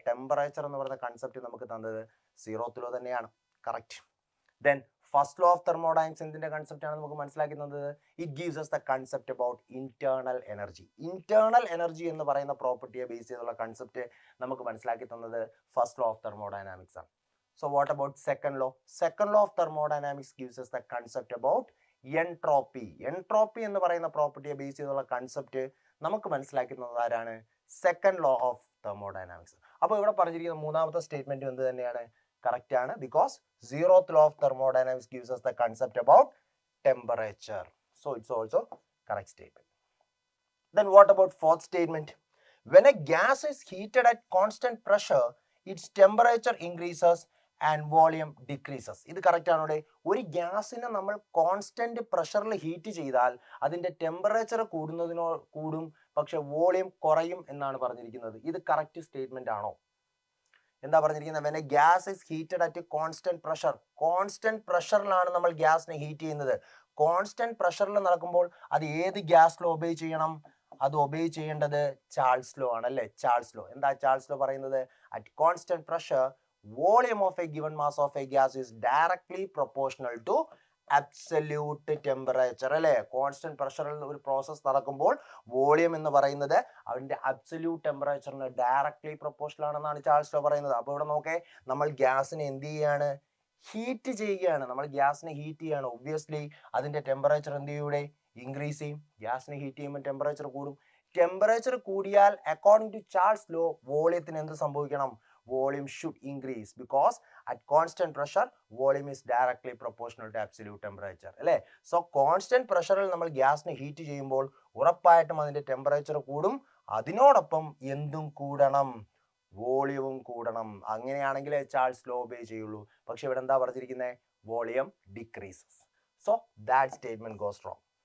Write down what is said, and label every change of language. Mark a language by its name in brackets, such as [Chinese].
[Malayalam] Temperature എന്ന് പറയുന്ന concept നമുക്ക് തന്നത് സീറോത്ത് ലോ തന്നെയാണ്. Correct. Then first law of thermodynamics എന്തിന്റെ കൺസെപ്റ്റ് ആണ് നമുക്ക് മനസ്സിലാക്കി തന്നത്? [English] It gives us the concept about internal energy. [Malayalam] Internal energy എന്ന് പറയുന്ന പ്രോപ്പർട്ടിയെ ബേസ് ചെയ്തുള്ള കൺസെപ്റ്റ് നമുക്ക് മനസ്സിലാക്കി തന്നത് ഫസ്റ്റ് ലോ ഓഫ് തെർമോഡൈനാമിക്സ് ആണ്. [English] So what about second law? Second law of thermodynamics gives us the concept about entropy. [Malayalam] Entropy എന്ന് പറയുന്ന പ്രോപ്പർട്ടിയെ ബേസ് ചെയ്തുള്ള കൺസെപ്റ്റ് നമുക്ക് മനസ്സിലാക്കുന്നത് ആരാണ്? Second law of thermodynamics. അപ്പോൾ ഇവിടെ പറഞ്ഞിരിക്കുന്ന മൂന്നാമത്തെ സ്റ്റേറ്റ്മെന്റ് എന്ത് തന്നെയാണ്? കറക്റ്റ് ആണ്, [English] Because zeroth law of thermodynamics gives us the concept about temperature. So it's also correct statement. Then what about fourth statement? When a gas is heated at constant pressure, its temperature increases and volume decreases. [Malayalam] ഇത് correct ആണോ? ഒരു ഗ്യാസിനെ നമ്മൾ constant പ്രഷറിൽ heat ചെയ്താൽ അതിന്റെ temperature കൂടും, പക്ഷെ volume കുറയും എന്നാണ് പറഞ്ഞിരിക്കുന്നത്. ഇത് കറക്റ്റ് സ്റ്റേറ്റ്മെന്റ് ആണോ? എന്താ പറഞ്ഞിരിക്കുന്നത്? [English] when a gas is heated at constant pressure, [Malayalam] constant പ്രഷറിലാണ് നമ്മൾ ഗ്യാസിനെ ഹീറ്റ് ചെയ്യുന്നത്. കോൺസ്റ്റന്റ് പ്രഷറിൽ നടക്കുമ്പോൾ അത് ഏത് ഗ്യാസ് ലോ ഒബേ ചെയ്യണം? അത് ഒബേ ചെയ്യേണ്ടത് ചാൾസ് ലോ ആണ് അല്ലേ? Charles law. എന്താ ചാൾസ് ലോ പറയുന്നത്? [English] at constant pressure, volume of a given mass of a gas is directly proportional to absolute temperature [Malayalam] അല്ലേ? കോൺസ്റ്റന്റ് പ്രഷറിൽ ഒരു പ്രോസസ് നടക്കുമ്പോൾ വോളിയം എന്ന് പറയുന്നത് അതിന്റെ അബ്സല്യൂട്ട് ടെമ്പറേച്ചറിന് ഡയറക്ട്ലി പ്രൊപ്പോർഷണൽ ആണെന്നാണ് ചാൾസ് ലോ പറയുന്നത്. അപ്പോൾ ഇവിടെ നോക്കേ, നമ്മൾ ഗ്യാസിനെ എന്ത് ചെയ്യാണ്? ഹീറ്റ് ചെയ്യുകയാണ്. നമ്മൾ ഗ്യാസിനെ ഹീറ്റ് ചെയ്യാണ്. ഒബ്വിയസ്ലി അതിന്റെ ടെമ്പറേച്ചർ എന്ത് ചെയ്യൂടെ? ഇൻക്രീസ് ചെയ്യും. ഗ്യാസിനെ ഹീറ്റ് ചെയ്യുമ്പോൾ ടെമ്പറേച്ചർ കൂടും. ടെമ്പറേച്ചർ കൂടിയാൽ അക്കോർഡിംഗ് ടു ചാൾസ് ലോ വോളിയത്തിന് എന്ത് സംഭവിക്കണം? [English] Volume should increase, because at constant pressure volume is directly proportional to absolute temperature [Malayalam] അല്ലേ? സോ കോൺസ്റ്റന്റ് പ്രഷറിൽ നമ്മൾ ഗ്യാസിനെ ഹീറ്റ് ചെയ്യുമ്പോൾ ഉറപ്പായിട്ടും അതിന്റെ ടെമ്പറേച്ചർ കൂടും, അതിനോടൊപ്പം എന്തും കൂടണം? വോളിയവും കൂടണം. അങ്ങനെയാണെങ്കിൽ ചാൾസ് ലോ ഒബേ ചെയ്യുള്ളൂ. പക്ഷെ ഇവിടെ എന്താ പറഞ്ഞിരിക്കുന്നത്? [English] Volume decreases. So that statement goes wrong.